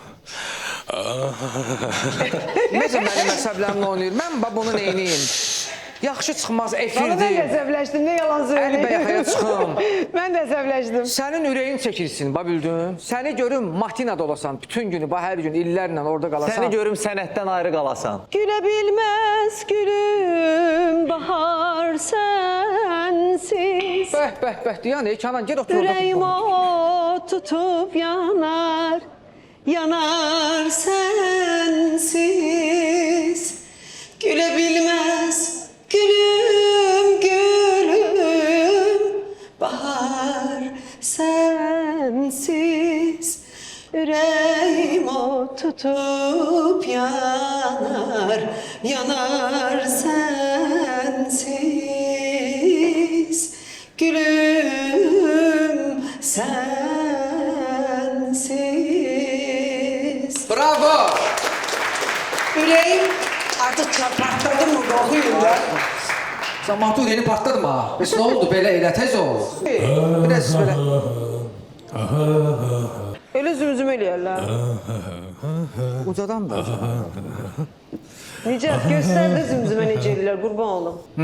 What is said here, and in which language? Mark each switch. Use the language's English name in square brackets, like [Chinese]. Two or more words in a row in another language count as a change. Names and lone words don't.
[Azerbaijani] Necə mənim əsəblərimlə oynayır? Mən bunu neyniyim? Yaxşı çıxmaz [Turkish] Vallahi ben [Azerbaijani] efirdir. [Turkish] de əsəbləşdim, ne yalan söyleyeyim. [Azerbaijani] Əli bəyəxəyə çıxım. [Turkish] Ben de əsəbləşdim. [Azerbaijani] Sənin ürəyin çəkilsin, bildin? Səni görüm Matinada olasan, bütün günü, hər gün illərlə orada qalasan. Səni görüm sənətdən ayrı qalasan. [Turkish] Gülə bilməz gülüm bahar sensiz. [Azerbaijani] Bəh, deyən, Kənan, gel otur orada. [Turkish] Ürəyim o tutup yanar, yanar sensiz. Güle bilmez gülüm, gülüm, bahar sensiz. Yüreğim o tutup yanar, yanar sensiz. Gülüm sensiz. Bravo! Yüreğim artık patladı mı bakıyorum ya. [Azerbaijani] Sən Mahmud yeni partladın mı? Bəs nə oldu belə elə tez ol? Biraz belə. Öyle zümzüm eləyərlər. Ucadan da. Necət göstər də zümzümə necə eləyirlər, qurban olum.